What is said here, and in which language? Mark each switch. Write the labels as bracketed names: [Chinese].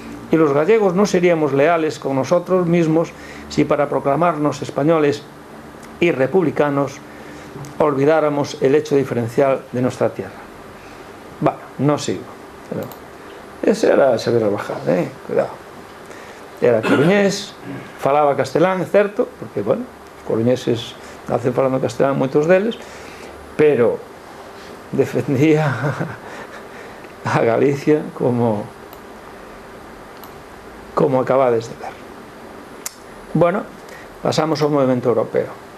[Spanish] Y los gallegos no seríamos leales con nosotros mismos si para proclamarnos españoles y republicanos olvidáramos el hecho diferencial de nuestra tierra. Bueno, no sigo. Pero ese era Xavier Albajal, cuidado. [Galician] Era coruñés, falaba castelán, é certo, porque, bueno, os coruñeses nacen falando castelán moitos deles, pero defendía a Galicia como acabades de ver. Bueno, pasamos ao movimento europeo.